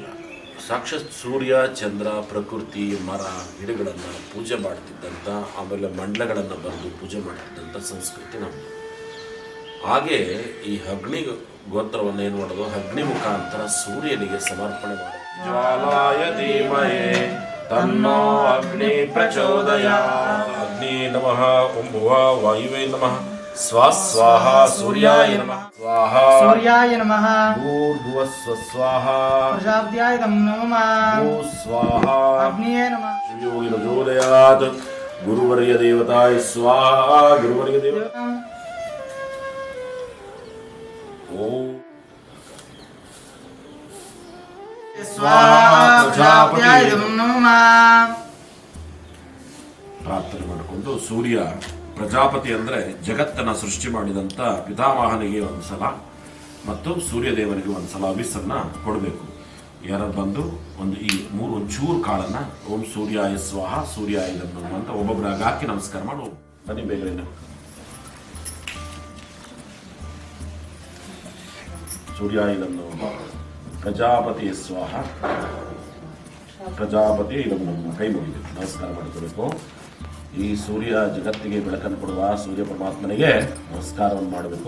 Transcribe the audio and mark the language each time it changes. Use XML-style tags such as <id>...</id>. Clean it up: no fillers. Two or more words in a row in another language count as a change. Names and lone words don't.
<kn>ಸಾಕ್ಷಾತ್ ಸೂರ್ಯ, ಚಂದ್ರ, ಪ್ರಕೃತಿ, ಮರ, ಗಿಡಗಳನ್ನು ಪೂಜೆ ಮಾಡ್ತಿದ್ದಂಥ, ಆಮೇಲೆ ಮಂಡಲಗಳನ್ನು ಬರೆದು ಪೂಜೆ ಮಾಡ್ತಿದ್ದಂಥ ಸಂಸ್ಕೃತಿ ನಮ್ಮದು. ಹಾಗೆ ಈ ಅಗ್ನಿ ಗೋತ್ರವನ್ನು ಏನು ಮಾಡೋದು, ಅಗ್ನಿ ಮುಖಾಂತರ ಸೂರ್ಯನಿಗೆ ಸಮರ್ಪಣೆ ಮಾಡೋದು.</kn> <sa>ಜ್ವಾಲಾಯ ಧೀಮಹಿ ತನ್ನೋ ಅಗ್ನಿ ಪ್ರಚೋದಯಾತ್. ಅಗ್ನಿ ನಮಃ ಓಂ ಭುವ ವಾಯುವೇ ನಮಃ ಸ್ವಾಹ ಸೂರ್ಯಾಯ ನಮಃ ಸ್ವಾಹ ಸೂರ್ಯಾಯ ನಮಃ ಭೂರ್ಭುವ ಸ್ವಾಹ ಪ್ರಜಾಪತ್ಯಾಯ ನಮಃ ಭೂ ಸ್ವಾಹ ಅಗ್ನಿಯೇ ನಮಃ ಯೋಗಿ ಪ್ರಚೋದಯಾತ್. ಗುರುವರ್ಯ ದೇವತಾಯ ಸ್ವಾಹ ಗುರುವರ್ಯ ದೇವತಾ ಓಂ ಸ್ವಾಹ ಪ್ರಜಾಪತ್ಯಾಯ ನಮಃ.</sa> <kn>ಪ್ರಾರ್ಥನೆ ಮಾಡಿಕೊಂಡು ಸೂರ್ಯ ಪ್ರಜಾಪತಿ ಅಂದರೆ ಜಗತ್ತನ್ನು ಸೃಷ್ಟಿ ಮಾಡಿದಂಥ ಪಿತಾಮಹನಿಗೆ ಒಂದು ಸಲ ಮತ್ತು ಸೂರ್ಯದೇವನಿಗೆ ಒಂದು ಸಲ ಅಭಿಸನ್ನ ಕೊಡಬೇಕು. ಯಾರು ಬಂದು ಒಂಚೂರು ಕಾಳನ್ನು</kn> <sa>ಓಂ ಸೂರ್ಯಾಯ ಸ್ವಾಹ ಸೂರ್ಯಾಯ ನಮಃ</sa> <kn>ಅಂತ ಒಬ್ಬೊಬ್ಬರಾಗ ಹಾಕಿ ನಮಸ್ಕಾರ ಮಾಡಿ ಬನ್ನಿ ಬೇಗ.</kn> <sa>ಸೂರ್ಯಾಯ ನಮಃ ಪ್ರಜಾಪತಿ ಸ್ವಾಹ ಪ್ರಜಾಪತಿ ನಮಃ.</sa> <kn>ಕೈ ಮುಗಿಬೇಕು, ನಮಸ್ಕಾರ ಮಾಡಿಕೊಳ್ಬೇಕು. ಈ ಸೂರ್ಯ ಜಗತ್ತಿಗೆ ಬೆಳಕನ್ನು ಕೊಡುವ ಸೂರ್ಯ ಪರಮಾತ್ಮನಿಗೆ ನಮಸ್ಕಾರವನ್ನು ಮಾಡಬೇಕು.</kn>